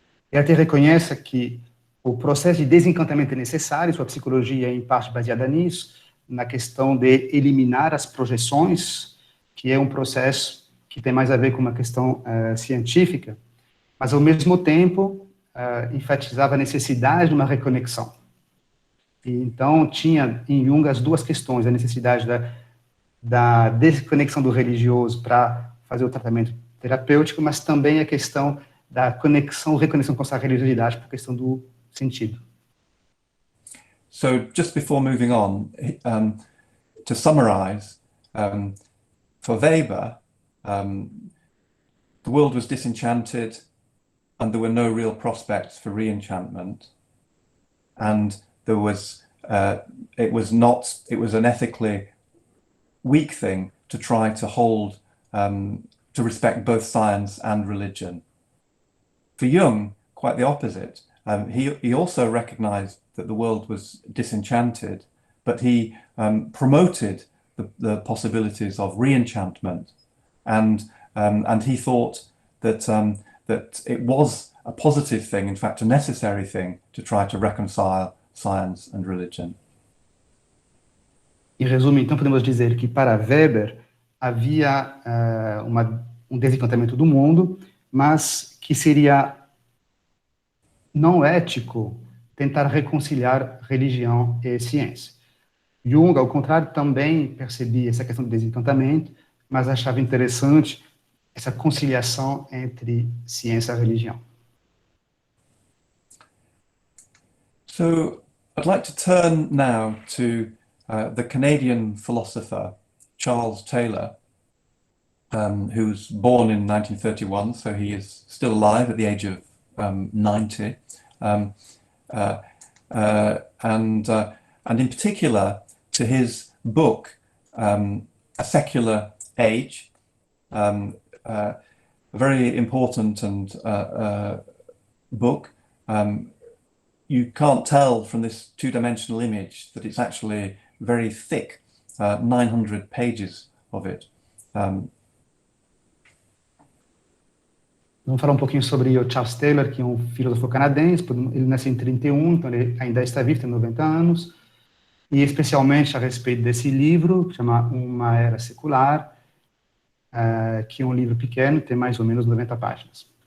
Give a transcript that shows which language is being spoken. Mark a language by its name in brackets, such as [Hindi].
[Portuguese] Ele até reconhece que o processo de desencantamento é necessário, sua psicologia é em parte baseada nisso, na questão de eliminar as projeções, que é um processo que tem mais a ver com uma questão científica, mas ao mesmo tempo enfatizava a necessidade de uma reconexão. E, então tinha em Jung as duas questões, a necessidade da desconexão do religioso para fazer o tratamento terapêutico, mas também a questão da reconexão com essa religiosidade por questão do sentido. [English] So just before moving on, to summarize, for Weber, the world was disenchanted and there were no real prospects for re-enchantment, and there was it was an ethically weak thing to try to hold to respect both science and religion. For Jung, quite the opposite. He also recognized that the world was disenchanted, but he promoted the possibilities of re-enchantment, and he thought that it was a positive thing, in fact a necessary thing, to try to reconcile science and religion. [Portuguese] Em resumo, então, podemos dizer que para Weber havia desencantamento do mundo, mas que seria não ético tentar reconciliar religião e ciência. Jung, ao contrário, também percebia essa questão do desencantamento, mas achava interessante essa conciliação entre ciência e religião. [English] So I'd like to turn now to the Canadian philosopher Charles Taylor, who was born in 1931, so he is still alive at the age of 90, and in particular to his book, A Secular Age, a very important and book. You can't tell from this two-dimensional image that it's actually very thick, 900 pages of it. [Portuguese] Vamos falar um pouquinho sobre o Charles Taylor, que é um filósofo canadense. Ele nasceu em 31, então ele ainda está vivo, tem 90 anos. E especialmente a respeito desse livro, que chama Uma Era Secular, que é um livro pequeno, tem mais ou menos 90 páginas.